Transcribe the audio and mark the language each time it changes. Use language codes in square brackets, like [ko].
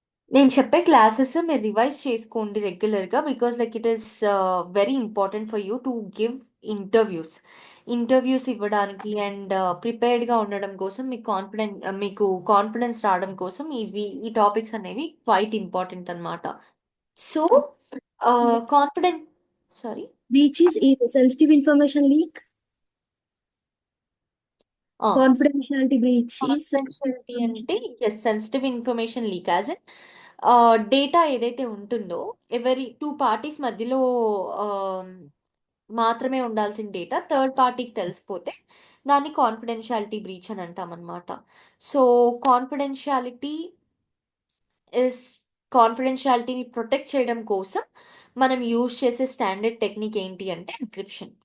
[te] నేను చెప్పే క్లాసెస్ మీరు రివైజ్ చేసుకోండి రెగ్యులర్‌గా. [en] Because like it is very important for you to give interviews. [te] Interviews ఇవ్వడానికి అండ్ ప్రిపేర్డ్‌గా ఉండడం కోసం మీకు కాన్ఫిడెన్స్ రావడం కోసం ఈ టాపిక్స్ అనేవి క్వైట్ ఇంపార్టెంట్ అన్నమాట. [en] So, confidence sorry. Breach is sensitive information leak. ఆ! Confidentiality breach is sensitive confidentiality information. [te] అంటే yes sensitive information leak as in data ఏదైతే ఉంటుందో ఎవరి 2 పార్టీస్ మధ్యలో ఆహ్, మాత్రమే ఉండాల్సిన డేటా థర్డ్ పార్టీకి తెలిసిపోతే దాన్ని కాన్ఫిడెన్షియాలిటీ బ్రీచ్ అని అంటామనమాట. సో, కాన్ఫిడెన్షియాలిటీ ఇస్ కాన్ఫిడెన్షియాలిటీని ప్రొటెక్ట్ చేయడం కోసం మనం యూజ్ చేసే స్టాండర్డ్ టెక్నిక్ ఏంటి అంటే ఎన్క్రిప్షన్.